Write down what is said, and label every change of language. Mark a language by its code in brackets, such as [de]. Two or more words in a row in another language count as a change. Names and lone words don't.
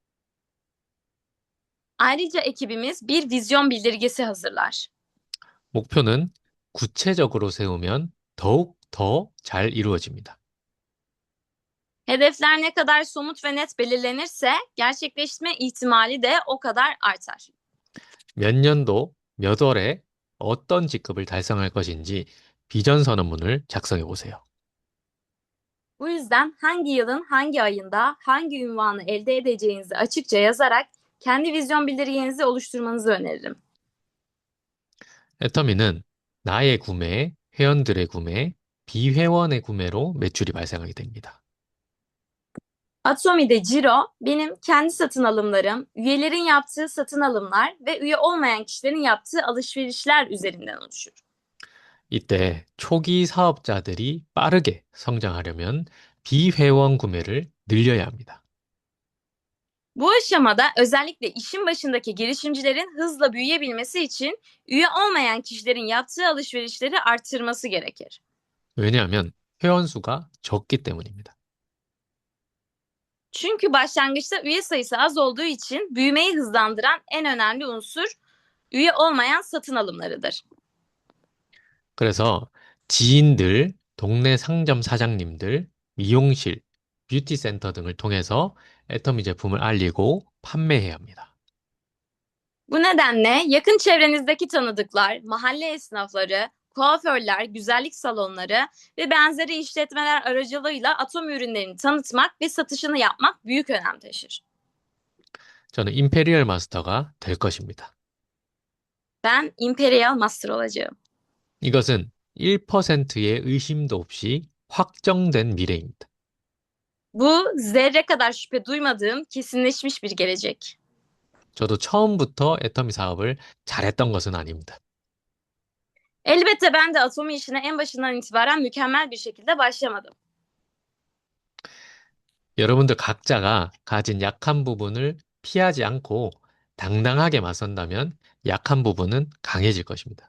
[tr] Ayrıca ekibimiz bir vizyon bildirgesi hazırlar. [ko] 목표는 구체적으로 세우면 더욱 더 잘 이루어집니다. [tr] Hedefler ne kadar somut ve net belirlenirse gerçekleşme ihtimali de o kadar artar. [ko] 몇 년도, 몇 월에 어떤 직급을 달성할 것인지 비전 선언문을 작성해 보세요. [tr] Bu yüzden hangi yılın hangi ayında hangi ünvanı elde edeceğinizi açıkça yazarak kendi vizyon bildirgenizi oluşturmanızı öneririm. [ko] 애터미는 나의 구매, 회원들의 구매, 비회원의 구매로 매출이 발생하게 됩니다. [tr] Atomi'de ciro benim kendi satın alımlarım, üyelerin yaptığı satın alımlar ve üye olmayan kişilerin yaptığı alışverişler üzerinden oluşur. [ko] 이때 초기 사업자들이 빠르게 성장하려면 비회원 구매를 늘려야 합니다. [tr] Bu aşamada özellikle işin başındaki girişimcilerin hızla büyüyebilmesi için üye olmayan kişilerin yaptığı alışverişleri arttırması gerekir. [ko] 왜냐하면 회원 수가 적기 때문입니다. [tr] Çünkü başlangıçta üye sayısı az olduğu için büyümeyi hızlandıran en önemli unsur üye olmayan satın alımlarıdır. [ko] 그래서 지인들, 동네 상점 사장님들, 미용실, 뷰티 센터 등을 통해서 애터미 제품을 알리고 판매해야 합니다. [tr] Bu nedenle yakın çevrenizdeki tanıdıklar, mahalle esnafları, kuaförler, güzellik salonları ve benzeri işletmeler aracılığıyla Atom ürünlerini tanıtmak ve satışını yapmak büyük önem taşır. [ko] 저는 임페리얼 마스터가 될 것입니다. [tr] Ben Imperial Master olacağım. [ko] 이것은 1%의 의심도 없이 확정된 미래입니다. [tr] Bu zerre kadar şüphe duymadığım kesinleşmiş bir gelecek. [ko] 저도 처음부터 애터미 사업을 잘했던 것은 아닙니다. [tr] Elbette ben de Atomi işine en başından itibaren mükemmel bir şekilde başlamadım. [ko] 여러분들 각자가 가진 약한 부분을 피하지 않고 당당하게 맞선다면 약한 부분은 강해질 것입니다.